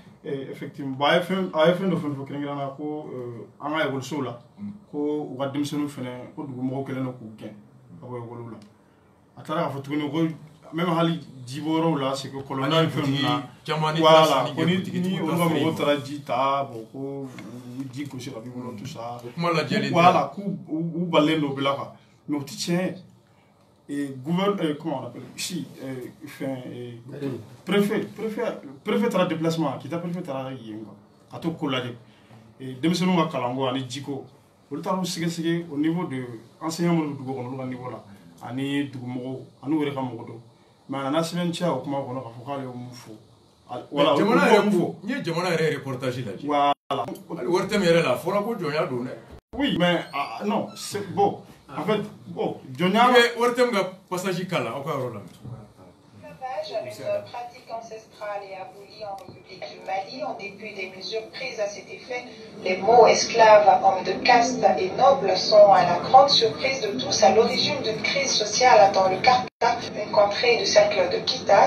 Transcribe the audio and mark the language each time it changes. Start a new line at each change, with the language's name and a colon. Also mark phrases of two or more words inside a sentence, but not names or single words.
French: effectivement bon
Bambara: a ye fɛn dɔ fɛn fɔ kɛrɛnkɛrɛnnenya ko an ka ekɔlisow la ko u ka denmisɛnninw fɛnɛ ko dugumɔgɔw kɛlen don k'u gɛn ka bɔ ekɔliw la a taara k'a fɔ tuguni ko même hali jibɔyɔrɔw la
French: c'est que
Bambara: kɔlɔnda ni fɛn ninnu na voilà ko ni olu ka mɔgɔw taara ji ta bon ko ji gosi ka b'i bolo
French: tout ça voilà
Bambara: k'u balilen don o bɛɛ la
French: quoi mais
Bambara: o tɛ tiɲɛ ye
French: comment on appelle ici
Bambara: préfet taara déplacement Kita préfet taara yen quoi ka to ko lajɛ denmisɛnninw ka kalanko ani jiko olu taara sɛgɛsɛgɛ
French: au niveau de
Bambara: enseignant minnu bɛ dugu kɔnɔ olu ka niveau la ani dugumɔgɔw ani u yɛrɛ ka mɔgɔ dɔw mais a nana sɛbɛntiya o kuma kɔnɔ k'a fɔ k'ale ye mun fɔ voilà jamana yɛrɛ ko n ye jamana yɛrɛ reportage lajɛ voilà hali wari tɛ min yɛrɛ la a fɔra ko jɔnya don dɛ
French: oui mais non c'est bon en fait bon jɔnya
Bambara: wari tɛ min ka passage k'a la aw ka yɔrɔ la
French: une pratique ancestrale et abolie en République du Mali en dépit des mesures prises à cet effet. Les mots esclaves, hommes de caste et nobles sont à la grande surprise de tous à l'origine d'une crise sociale dans le Karta, une contrée du cercle de Kita.